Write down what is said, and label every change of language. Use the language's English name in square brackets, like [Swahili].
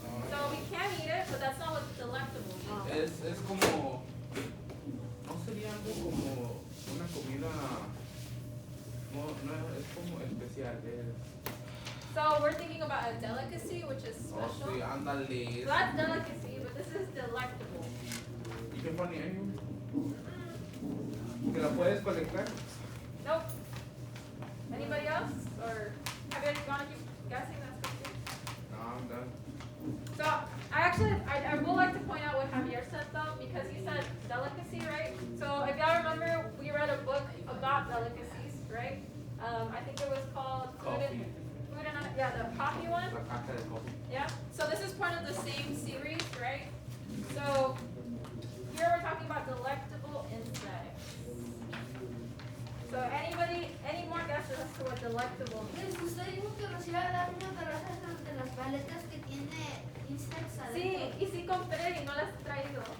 [English] So we can eat it, but that's not what delectable means. [Spanish] Es como. No sería algo como una comida. No, es como especial. [English] So we're thinking about a delicacy, which is special. [Spanish] Sí, ándale. [English] So that's delicacy, but this is delectable. [Spanish] ¿Y qué ponía ahí? ¿Que la puedes colectar? [English] Nope. Anybody else? Or have you gone to keep guessing? That's good. No, I'm done. So I would like to point out what Javier said though, because he said delicacy, right? So if y'all remember, we read a book about delicacies, right? I think it was called Coffee. The coffee one. [Spanish] La caja de coffee. [English] Yeah. So this is part of the same series, right? So here we're talking about delectable insects. So any more guesses as to what delectable means? [Spanish] Usted dijo que nos iba a dar una de las paletas que tiene insects adentro. Sí, y sí compré y no las he traído.